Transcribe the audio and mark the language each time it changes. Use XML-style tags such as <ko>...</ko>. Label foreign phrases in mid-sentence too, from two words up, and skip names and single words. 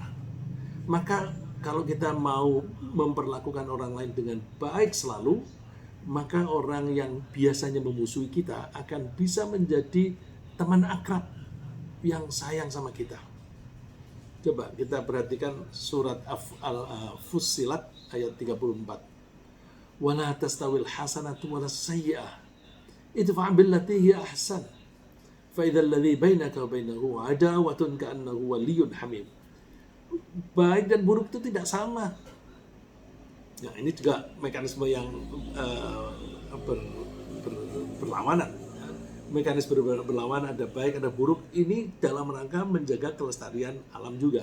<id>Maka kalau kita mau memperlakukan orang lain dengan baik selalu, maka orang yang biasanya memusuhi kita akan bisa menjadi teman akrab yang sayang sama kita. Coba kita perhatikan surat Al-Fussilat ayat 34.</id> <ar>ولا تستوي الحسنة ولا السيئة. ادفع بالتي هي أحسن. فَإِذَا الَّذِي بَيْنَكَ وَبَيْنَهُ عَدَاوَةٌ كَأَنَّهُ وَلِيٌّ حَمِيمٌ.</ar> <id>Baik dan buruk itu tidak sama. Nah, ini juga mekanisme yang berlawanan. Mekanisme berlawanan, ada baik, ada buruk. Ini dalam rangka menjaga kelestarian alam juga.</id>